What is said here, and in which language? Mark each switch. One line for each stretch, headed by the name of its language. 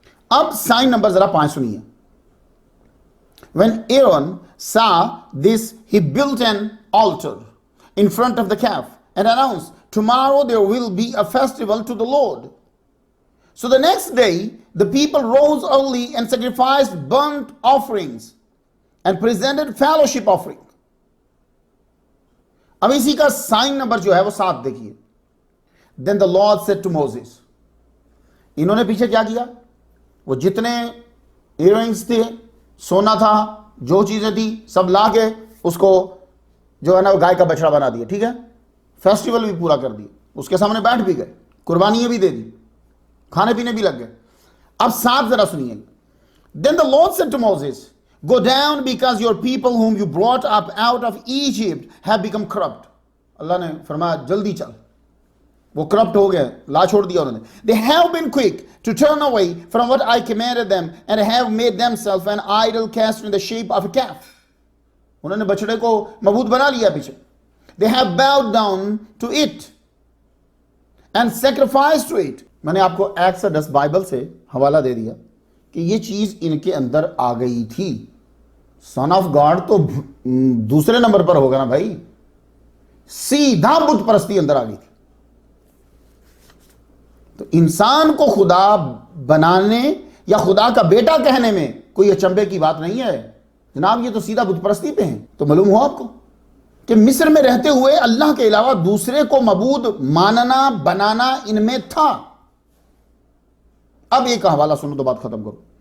Urdu: اب sign number ذرا 5 سنیے۔
English: When Aaron saw this, he built an altar in front of the calf and announced, Tomorrow there will be a festival to the Lord. So the next day, the people rose early and sacrificed burnt offerings and presented fellowship offering.
Urdu: اب اسی کا sign number جو ہے وہ 7 دیکھیے۔
English: Then the Lord said to Moses,
Urdu: انہوں نے پیچھے کیا کیا؟ وہ جتنے ایئرنگز تھے، سونا تھا، جو چیزیں تھی، سب لا کے اس کو جو ہے نا گائے کا بچڑا بنا دیا، ٹھیک ہے، فیسٹیول بھی پورا کر دیا، اس کے سامنے بیٹھ بھی گئے، قربانیاں بھی دے دی، کھانے پینے بھی لگ گئے۔ اب 7 ذرا سنیے۔
English: Then the Lord said to Moses, Go down because your people whom you brought up out of Egypt have become corrupt.
Urdu: اللہ نے فرمایا جلدی چل، وہ کرپٹ ہو گئے، لا چھوڑ دیا انہوں نے۔
English: They have been quick to turn away from what I commanded them and have made themselves an idol cast in the shape of a calf.
Urdu: انہوں نے بچڑے کو معبود بنا لیا پیچھے۔
English: They have bowed down to it and sacrificed to it.
Urdu: میں نے آپ کو ایکسڈس بائبل سے حوالہ دے دیا کہ یہ چیز ان کے اندر آ گئی تھی۔ سن آف گاڈ تو دوسرے نمبر پر ہوگا نا بھائی، سیدھا بت پرستی اندر آ گئی تھی۔ تو انسان کو خدا بنانے یا خدا کا بیٹا کہنے میں کوئی اچنبے کی بات نہیں ہے جناب، یہ تو سیدھا بت پرستی پہ ہیں۔ تو معلوم ہوا آپ کو کہ مصر میں رہتے ہوئے اللہ کے علاوہ دوسرے کو معبود ماننا بنانا ان میں تھا۔ اب ایک حوالہ سنو تو بات ختم کرو۔